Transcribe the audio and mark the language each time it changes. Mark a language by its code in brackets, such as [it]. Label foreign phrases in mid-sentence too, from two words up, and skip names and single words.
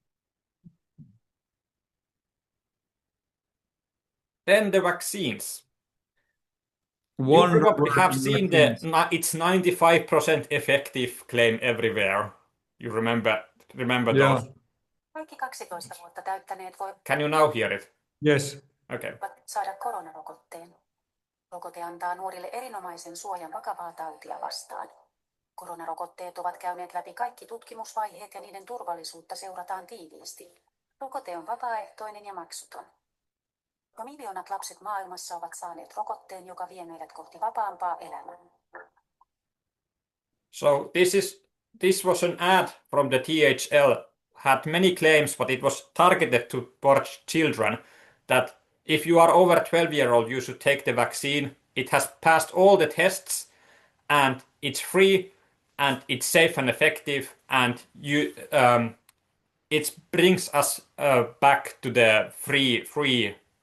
[en] Then the vaccines. You Wonder probably have working seen vaccines. it's 95% effective claim everywhere. You remember Yeah. those? Can you now hear it? Yes. Okay. [fi] Saada koronarokotteen. Rokote antaa nuorille erinomaisen suojan vakavaa tautia vastaan. Koronarokotteet ovat käyneet läpi kaikki tutkimusvaiheet ja niiden turvallisuutta seurataan tiiviisti. Rokote on vapaaehtoinen ja maksuton. Jo miljoonat lapset maailmassa ovat saaneet rokotteen, joka vie meidät kohti vapaampaa elämää. [en] So this was an ad from the THL, had many claims, but it was targeted towards children, that if you are over 12-year-old, you should take the vaccine. It has passed all the tests, and it's free, and it's safe and effective, and it brings us back to the free.